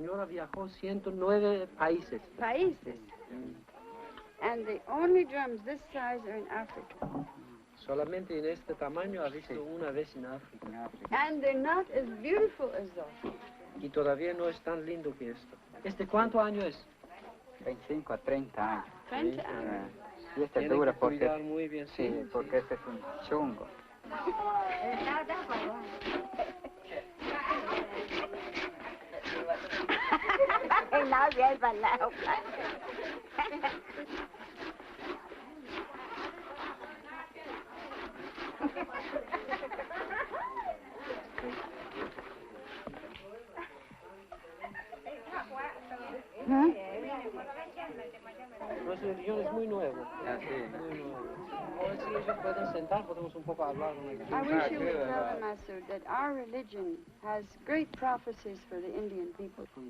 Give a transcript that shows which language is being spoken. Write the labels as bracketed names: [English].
[Spanish] Viajó 109 países. Países? [English] And the only drums this size are in Africa. [Spanish] Solamente en este tamaño ha visto una vez en África. [English] And they're not as beautiful as those. [Spanish] Y todavía no es tan lindo que esto. ¿Este cuánto año es? 25 a 30 años. 30 años. Y este dura porque... muy bien, sí, porque este es un chungo. Nadie es balao. Nuestro religión es muy nueva. nuevo. Si ellos pueden sentar, podemos un poco hablar. [English] I wish you would tell them, Mas'ud, that our religion has great prophecies for the Indian people.